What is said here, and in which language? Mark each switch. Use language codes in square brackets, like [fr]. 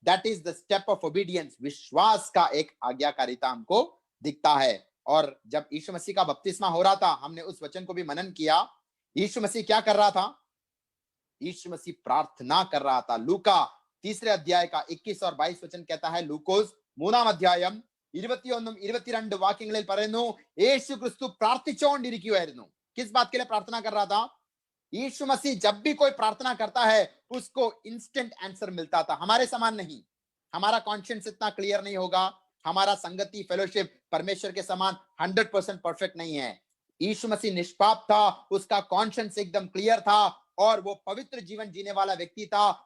[en] That is the step of obedience. [hi] विश्वास का एक आज्ञाकारिता हमको दिखता है। और जब यीशु मसीह का बपतिस्मा हो रहा था, हमने उस वचन को भी मनन किया। यीशु मसीह क्या कर रहा था? यीशु मसीह प्रार्थना कर रहा था। लूका तीसरे अध्याय का 21 और 22 वचन कहता है, [ml] लूकोस 3 अध्यायम 21 22 വാക്യങ്ങളിൽ പറയുന്നു, യേശു क्रिस्तु പ്രാർത്ഥിച്ചുകൊണ്ടിരിക്കുകയായിരുന്നു. [hi] किस बात के लिए प्रार्थना कर रहा था? यीशु मसीह जब भी कोई प्रार्थना करता है उसको इंस्टेंट आंसर मिलता था, हमारे समान नहीं. हमारा कॉन्शियंस इतना क्लियर नहीं होगा, हमारा संगति फेलोशिप परमेश्वर के समान 100% परफेक्ट नहीं है. यीशु मसीह निष्पाप था, उसका कॉन्शियंस एकदम क्लियर था और वो पवित्र जीवन जीने वाला व्यक्ति था.